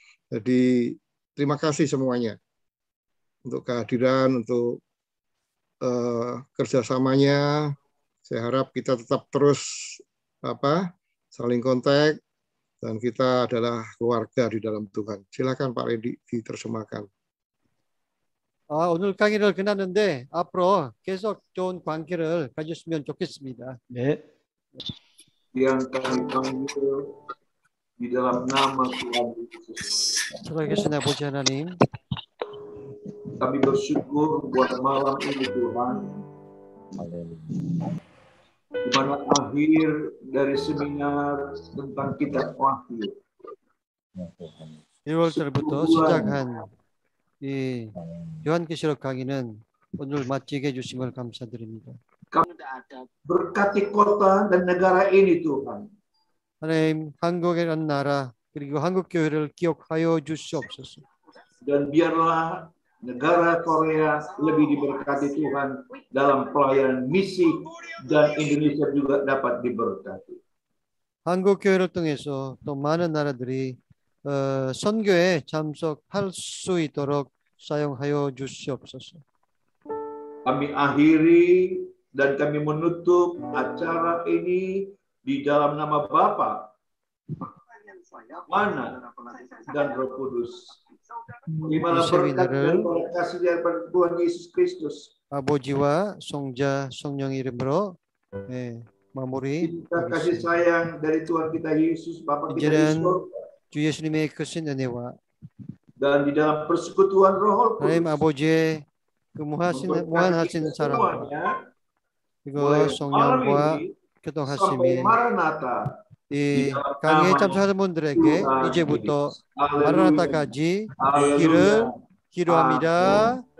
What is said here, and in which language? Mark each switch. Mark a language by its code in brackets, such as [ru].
[id] Jadi terima kasih semuanya untuk kehadiran, untuk kerjasamanya. Saya harap kita tetap terus saling kontak, dan kita adalah keluarga di dalam Tuhan. Silakan Pak Redi diterjemahkan. [ko] 오늘 강의를 끝났는데 앞으로 계속 좋은 관계를 가졌으면 좋겠습니다. 네. [id] Yang kami panggil di dalam nama Tuhan Yesus. [ko] 살아계신 아버지 하나님, [id] Kami bersyukur buat malam ini Tuhan, di mana akhir dari seminar tentang kitab Wahyu. [ko] 1월달부터 시작한 이 요한계시록 강의는 오늘 마치게 해주심을 감사드립니다. [id] Berkati kota dan negara ini Tuhan. [ko] 하나님, 한국이라는 나라 그리고 한국 교회를 기억하여 주시옵소서. [id] Dan biarlah negara Korea lebih diberkati Tuhan dalam pelayanan misi, dan Indonesia juga dapat diberkati. [ko] 한국 교회를 통해서 또 많은 나라들이 선교에 참석할 수 있도록 사용하여 주시옵소서. [id] Kami akhiri dan kami menutup acara ini di dalam nama Bapa, Anak, dan Roh Kudus. Terimalah berkat dan kasih daripada Tuhan Yesus Kristus. [ko] 아버지와 성자 성령 이름으로 마무리. [id] Kasih sayang dari Tuhan kita Yesus, Bapa kita [ko] 이제는 [id] Yesus, [ko] 주 예수님의 크신 은혜와 [id] dan di dalam persekutuan Roh Kudus, [ko] 하나님 아버지의 그 무한하신 사랑과 그리고 성령과 교통하심이 이 강의에 참석하는 분들에게 이제부터 마라나타까지 있기를 기도합니다.